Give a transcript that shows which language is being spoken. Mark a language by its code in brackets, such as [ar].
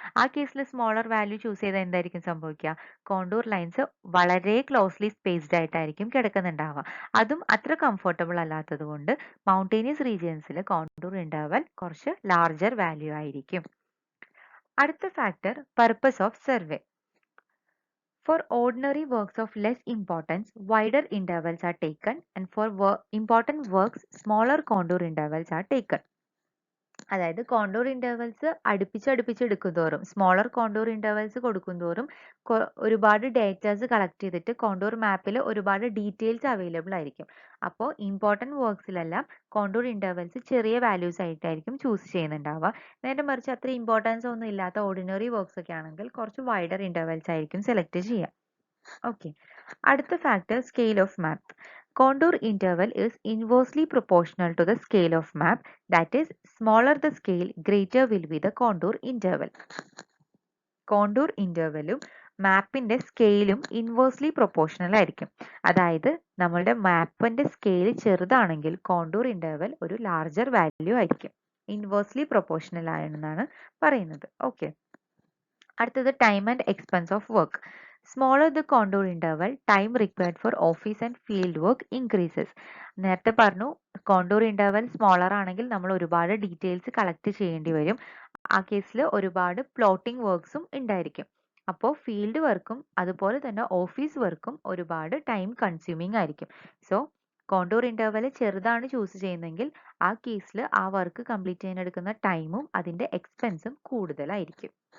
[ml] ആ കേസിൽ smaller value choose ചെയ്താൽ എന്തായിരിക്കും സംഭവിക്കുക? കോണ്ടൂർ ലൈൻസ് വളരെ ക്ലോസ്ലി സ്പേസ്ഡ് ആയിട്ടായിരിക്കും കിടക്കുന്നുണ്ടാവുക. അതും അത്ര കംഫർട്ടബിൾ അല്ലാത്തത് കൊണ്ട് മൗണ്ടെയിനസ് റീജിയൻസിൽ കോണ്ടൂർ ഇന്റർവൽ കുറച്ച് ലാർജർ വാല്യൂ ആയിരിക്കും. അടുത്ത factor, purpose of survey. [en] For ordinary works of less importance, wider intervals are taken, and for important works, smaller contour intervals are taken. [ml] അതായത് കോണ്ടൂർ ഇന്റർവൽസ് അടുപ്പിച്ച് എടുക്കുന്തോറും സ്മോളർ കോണ്ടൂർ ഇന്റർവൽസ് കൊടുക്കുന്തോറും ഒരുപാട് datas collect ചെയ്തിട്ട് contour മാപ്പിൽ ഒരുപാട് details available ആയിരിക്കും. അപ്പോൾ important വർക്ക്സിലെല്ലാം contour intervals ചെറിയ values ആയിട്ടായിരിക്കും ചൂസ് ചെയ്യുന്നുണ്ടാവുക. നേരെ മറിച്ച് അത്ര ഇമ്പോർട്ടൻസ് ഒന്നും ഇല്ലാത്ത ഓർഡിനറി വർക്ക്സ് ഒക്കെ ആണെങ്കിൽ കുറച്ച് വൈഡർ ഇന്റർവൽസ് ആയിരിക്കും സെലക്ട് ചെയ്യുക. ഓക്കെ, അടുത്ത factor, scale of map. [en] Contour interval is inversely proportional to the scale of map. That is, smaller the scale, greater will be the contour interval. [ml] Contour ഇന്റർവലും മാപ്പിന്റെ സ്കെയിലും inversely proportional ആയിരിക്കും. അതായത് നമ്മളുടെ മാപ്പിന്റെ scale ചെറുതാണെങ്കിൽ contour interval ഒരു larger value ആയിരിക്കും. Inversely proportional ആണെന്നാണ് പറയുന്നത്. Okay, അടുത്തത് time and expense of work. [en] Smaller the contour interval, time required for office and field work increases. [ml] നേരത്തെ പറഞ്ഞു കോണ്ടൂർ ഇന്റർവൽ സ്മോളർ ആണെങ്കിൽ നമ്മൾ ഒരുപാട് ഡീറ്റെയിൽസ് കളക്ട് ചെയ്യേണ്ടി വരും. ആ കേസിൽ ഒരുപാട് പ്ലോട്ടിംഗ് വർക്ക്സും ഉണ്ടായിരിക്കും. അപ്പോൾ ഫീൽഡ് വർക്കും അതുപോലെ തന്നെ ഓഫീസ് വർക്കും ഒരുപാട് ടൈം കൺസ്യൂമിങ് ആയിരിക്കും. സോ കോണ്ടൂർ ഇന്റർവൽ ചെറുതാണ് ചൂസ് ചെയ്യുന്നതെങ്കിൽ ആ കേസിൽ ആ വർക്ക് കംപ്ലീറ്റ് ചെയ്യാൻ എടുക്കുന്ന ടൈമും അതിന്റെ എക്സ്പെൻസും കൂടുതലായിരിക്കും.